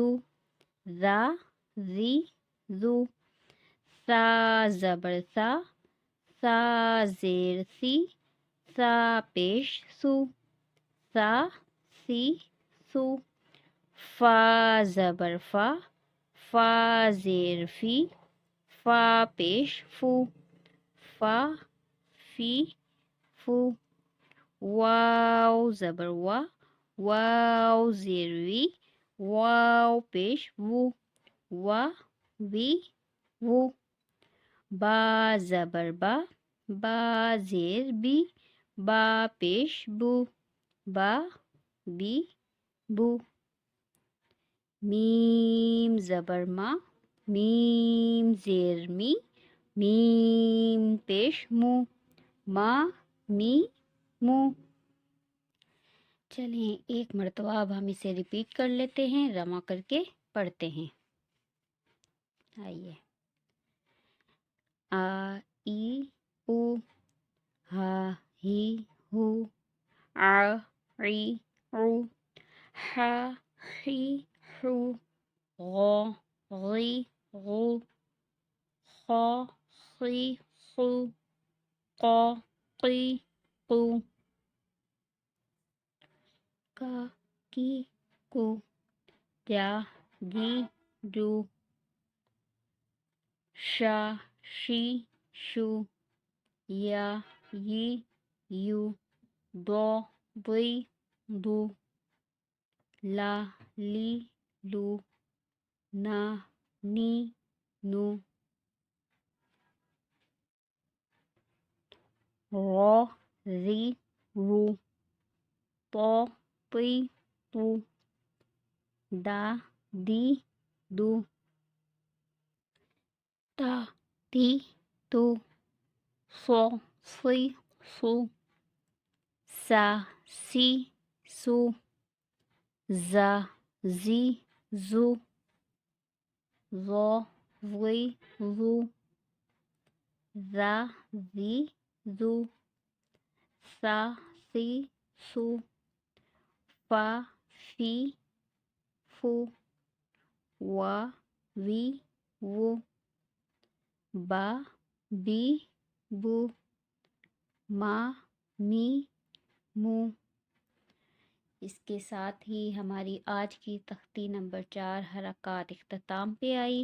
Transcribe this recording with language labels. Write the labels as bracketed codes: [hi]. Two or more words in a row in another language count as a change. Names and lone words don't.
[ur] ذا زی زو، سا زبر سا زیر سی، سا پیش سو، سا سی سو، فا زبر فا زیر فی، فا پیش فو، فا فی فو، واو زبر واو زیر وی، واو پیش وو، وا وی وو، با زبر با زیر بی، با پیش بو، با بی بو، میم زبر میم زیر می، میم پیش مو، ما می مو، چلیں ایک مرتبہ اب ہم اسے ریپیٹ کر لیتے ہیں، رما کر کے پڑھتے ہیں، آئیے، آ ای او، ہا ہی ہو، آ ری او، ہا خی خو، غو غی غو، خا خی خو، قا قی قو، کا کی کو، جا جی جو، शा शी शू या यी यू दो दुई दू ला ली लू ना नी नू रो री रू तो तुई तू दा दी दू ता ती तू सो सुई सू सा सी सू za zi zu zo zui zu za zi zu sa si su fa fi fu wa vi वो बा बी बू मा मी मू। اس کے ساتھ ہی ہماری آج کی تختی نمبر 4 حرکت اختتام پہ آئی.